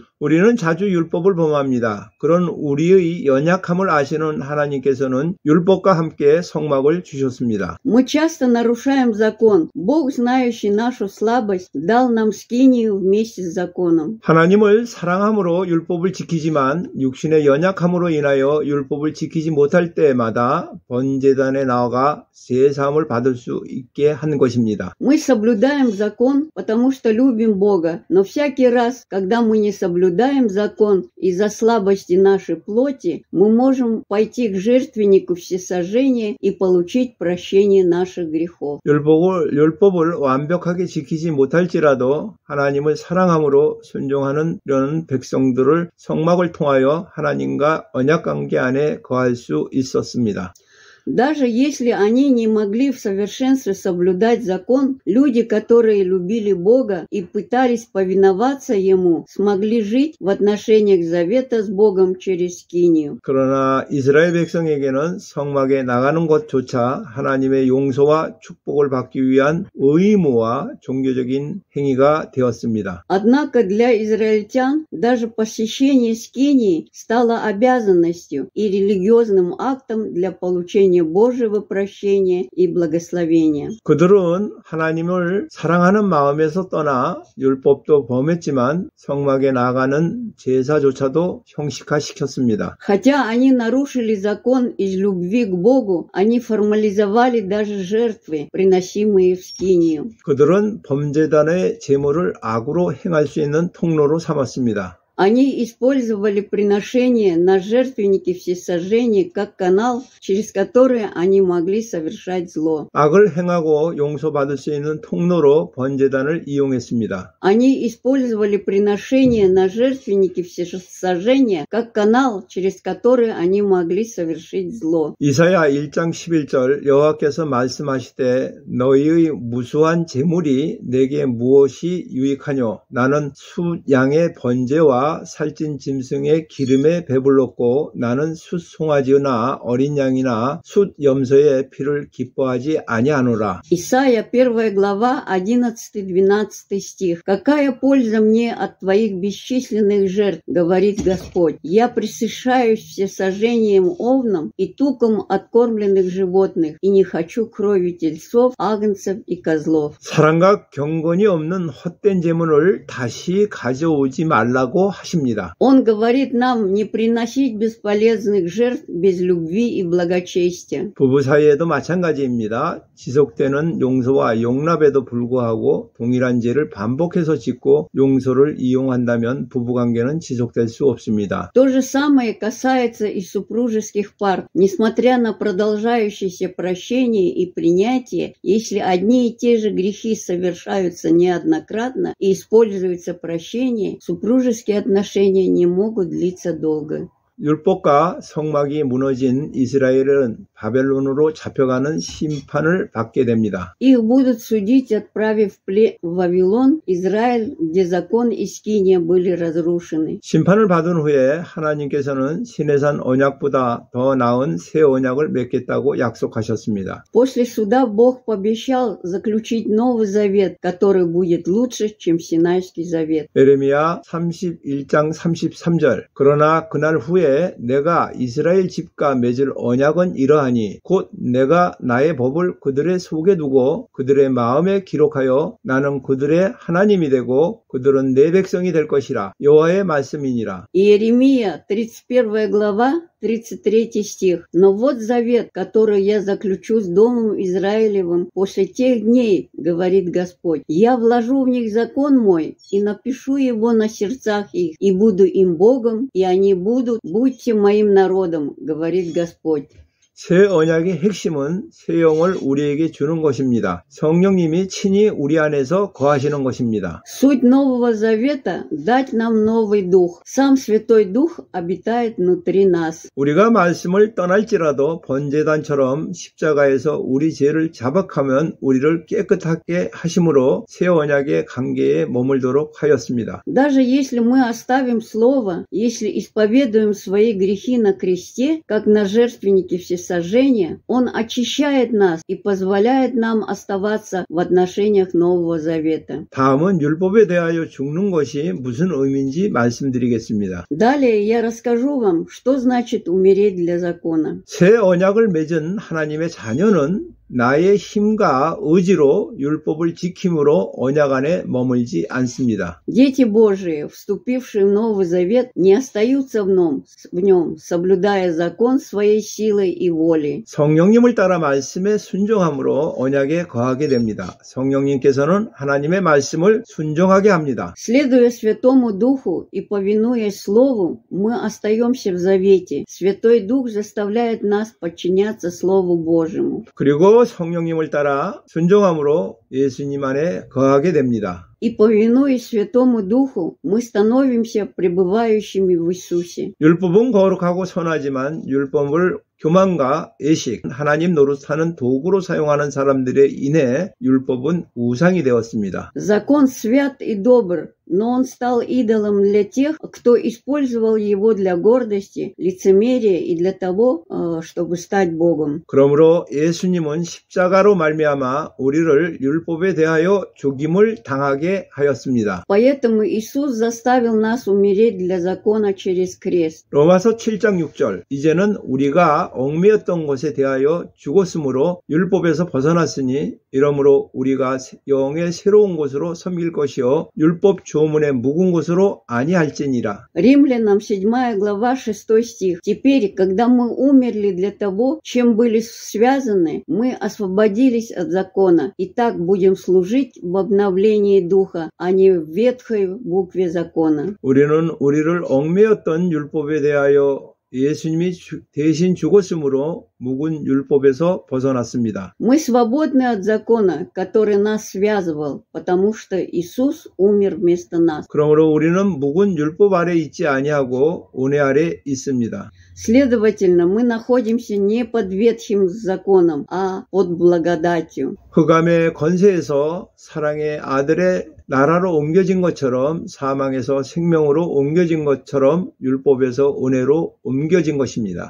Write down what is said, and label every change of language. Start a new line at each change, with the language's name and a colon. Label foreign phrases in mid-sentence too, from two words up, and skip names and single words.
Korean: 우리는 자주 율법을 범합니다. 그런 우리의 연약함을 아시는 하나님께서는 율법과 함께 성막을 주셨습니다.
Russian: Мы часто нарушаем закон. Бог, знающий нашу слабость, дал нам скинию вместе с законом.
Korean: 하나님을 사랑함으로 율법을 지키지만 육신의 연약함으로 인하여 율법을 지키지 못할 때마다 번제단에 나아가 제사함을 받을 수 있게 한 것입니다.
Russian: Мы соблюдаем закон, потому что любим Бога, но всякий раз, когда мы не соблюдаем закон из-за слабости нашей плоти, мы можем пойти к жертвеннику всесожжения и получить прощение наших грехов.
Korean: 율법을 완벽하게 지키지 못할지라도 하나님을 사랑함으로 순종하는 이런 백성들을 성막을 통하여 하나님과 언약관계 안에 거할 수 있었습니다.
Russian: Даже если они не могли в совершенстве соблюдать закон, люди, которые любили Бога и пытались повиноваться Ему, смогли жить в отношениях завета с Богом через скинию.
Korean: 그러나 이스라엘 백성에게는 성막에 나가는 것조차 하나님의 용서와 축복을 받기 위한 의무와 종교적인 행위가 되었습니다.
Russian: Однако для израильтян даже посещение скинии стало обязанностью и религиозным актом для получения мне Божьего прощения и благословения.
Korean: 그들은 하나님을 사랑하는 마음에서 떠나 율법도 범했지만 성막에 나아가는 제사조차도 형식화시켰습니다.
Russian: Хотя они нарушили закон из любви к Богу, они формализовали даже жертвы, приносимые в скинию.
Korean: 그들은 범제단의 제물을 악으로 행할 수 있는 통로로 삼았습니다.
Russian: Они использовали приношение на жертвенники всесожжения как канал, через который они могли совершать зло.
Korean: 악을 행하고 용서받을 수 있는 통로로 번제단을 이용했습니다.
Russian: Они использовали приношение на жертвенники всесожжения как канал, через который они могли совершить зло.
Korean: 이사야 1장 11절 여호와께서 말씀하시되 너희의 무수한 제물이 내게 무엇이 유익하뇨? 나는 숫 양의 번제와 살찐 짐승의 기름에 배불렀고 나는 숫 송아지나 어린 양이나 숫 염소의 피를 기뻐하지 아니하노라.
Russian: Исайя 1 глава 11-12 стих. «Какая польза мне от твоих бесчисленных жертв, говорит Господь? Я пресыщаюсь всесожжением овном и туком откормленных животных, и не хочу крови тельцов, агнцев и козлов».
Korean: 사랑과 경건이 없는 헛된 제물을 다시 가져오지 말라고 하십니다.
Russian: Он говорит нам не приносить бесполезных жертв без любви и благочестия.
Korean: 부부 사이에도 마찬가지입니다. 지속되는 용서와 용납에도 불구하고 동일한 죄를 반복해서 짓고 용서를 이용한다면 부부관계는 지속될 수 없습니다.
Russian: То же самое касается и супружеских пар. Несмотря на продолжающееся прощение и принятие, если одни и те же грехи совершаются неоднократно и используется прощение, супружеские отношения не могут длиться долго.
Korean: 율법과 성막이 무너진 이스라엘은 바벨론으로 잡혀가는 심판을 받게 됩니다.
Russian: Их будут судить, отправив в плен в Вавилон, Израиль, где закон и скиния были разрушены.
Korean: 심판을 받은 후에 하나님께서는 시내산 언약보다 더 나은 새 언약을 맺겠다고 약속하셨습니다.
Russian: После суда Бог пообещал заключить новый завет, который будет лучше, чем Синайский завет.
Korean: 예레미야 31장 33절 그러나 그날 후에 내가 이스라엘 집과 맺을 언약은 이러하니 곧 내가 나의 법을 그들의 속에 두고 그들의 마음에 기록하여 나는 그들의 하나님이 되고 그들은 내 백성이 될 것이라 여호와의 말씀이니라.
Russian: Иеремия 31 глава 33 стих. «Но вот завет, который я заключу с Домом Израилевым после тех дней, говорит Господь. Я вложу в них закон мой и напишу его на сердцах их, и буду им Богом, и они будьте моим народом, говорит Господь».
Korean: 새 언약의 핵심은 새 영을 우리에게 주는 것입니다. 성령님이 친히 우리 안에서 거하시는 것입니다.
Russian: Суть Нового Завета – дать нам новый дух. Сам Святой Дух обитает внутри нас.
Korean: 우리가 말씀을 떠날지라도 번제단처럼 십자가에서 우리 죄를 자박하면 우리를 깨끗하게 하심으로 새 언약의 관계에 머물도록 하였습니다.
Russian: Даже если мы оставим Слово, если исповедуем свои грехи на кресте, как на жертвеннике всесожжения, Он очищает нас и позволяет нам оставаться в отношениях Нового Завета.
Korean: 다음은 율법에 대하여 죽는 것이 무슨 의미인지 말씀드리겠습니다.
Russian: Далее я расскажу вам, что значит умереть для закона.
Korean: 새 언약을 맺은 하나님의 자녀는 나의 힘과 의지로 율법을 지킴으로 언약 안에 머물지 않습니다.
Russian: Дети Божии, вступившие в Новый Завет, не остаются в нем, соблюдая закон своей силой и волей.
Korean: 성령님을 따라 말씀에 순종함으로 언약에 거하게 됩니다. 성령님께서는 하나님의 말씀을 순종하게 합니다.
Russian: Следуя Святому Духу и повинуясь Слову, мы остаемся в Завете. Святой Дух заставляет нас подчиняться Слову Божьему.
Korean: 그리고 성령님을 따라 순종함으로 예수님 안에 거하게 됩니다.
Russian: И повинуясь Святому Духу, мы становимся пребывающими в Иисусе.
Korean: 율법은 거룩하고 선하지만 율법을 교만과 애식, 하나님 노릇하는 도구로 사용하는 사람들에 인해 율법은 우상이 되었습니다.
Russian: Закон свят и добр, но он стал идолом для тех, кто использовал его для гордости, лицемерия и для того, чтобы стать Богом.
Korean: 그러므로 예수님은 십자가로 말미암아 우리를 율법에 대하여 죽임을 당하게 하였습니다.
Russian: Поэтому Иисус заставил нас умереть для закона через крест.
Korean: 로마서 7장 6절 이제는 우리가 우리가 얽매였던 것에 대하여 죽었으므로 율법에서 벗어났으니 이러므로 우리가 영의 새로운 것으로 섬길 것이요 율법 조문의 묵은 것으로 아니할지니라.
Russian: Римлянам 7 глава 6 стих. Теперь, когда мы умерли для того, чем были связаны, мы освободились от закона, и так будем служить в обновлении духа, а не в ветхой букве закона.
Korean: 우리는 우리를 얽매였던 율법에 대하여 예수님이 대신 죽었으므로 묵은 율법에서 벗어났습니다.
Russian: Мы свободны от закона, который нас связывал, потому что Иисус умер вместо нас.
Korean: 그러므로 우리는 묵은 율법 아래 있지 아니하고 은혜 아래 있습니다.
Russian: Следовательно, мы находимся не под ветхим законом, а под благодатью.
Korean: 흑암의 권세에서 사랑의 아들의 나라로 옮겨진 것처럼 사망에서 생명으로 옮겨진 것처럼 율법에서 은혜로 옮겨진 것입니다.